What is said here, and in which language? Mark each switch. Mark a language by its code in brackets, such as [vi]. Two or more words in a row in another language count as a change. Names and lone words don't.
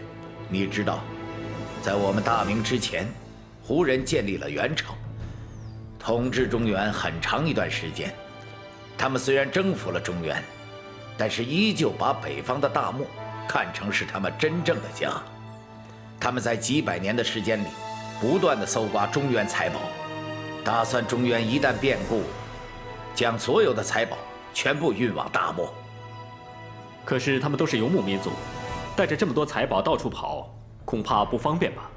[zh] 你知道，在我們大明之前，胡人建立了元朝，統治中原很長一段時間。他們雖然征服了中原，但是依舊把北方的大漠看成是他們真正的家。他們在幾百年的時間裡，不斷地搜刮中原財寶，打算中原一旦變故，將所有的財寶全部運往大漠。可是他們都是游牧民族，帶着這麼多財寶到處跑，恐怕不方便吧？